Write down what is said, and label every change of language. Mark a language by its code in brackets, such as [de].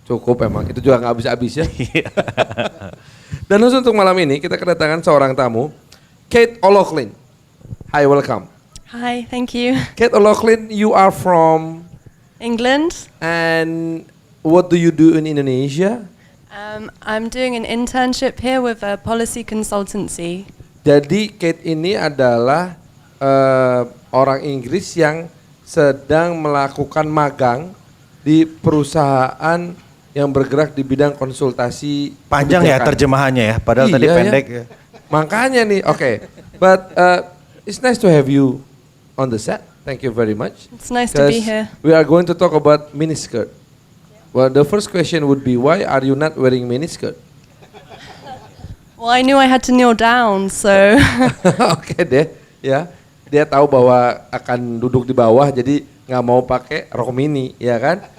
[id] Cukup emang, itu juga nggak habis-habis ya. Dan khusus untuk malam ini kita kedatangan seorang tamu, Kate O'Loughlin. [en] Hi, welcome. Hi, thank you. Kate O'Loughlin, you are from England. and what do you do in Indonesia? I'm doing an internship here with a policy consultancy. [id] Jadi Kate ini adalah orang Inggris yang sedang melakukan magang di perusahaan yang bergerak di bidang konsultasi. Panjang ya kebijakan. terjemahannya ya, padahal tadi Iya, pendek. ya. Makanya nih, oke. [en] But it's nice to have you on the set. Thank you very much. It's nice to be 'Cause here. we are going to talk about miniskirt. Well, the first question would be, why are you not wearing miniskirt? Well, I knew I had to kneel down, so [id] Oke deh, ya. Dia tahu bahwa akan duduk di bawah, jadi nggak mau pakai rok mini, ya kan?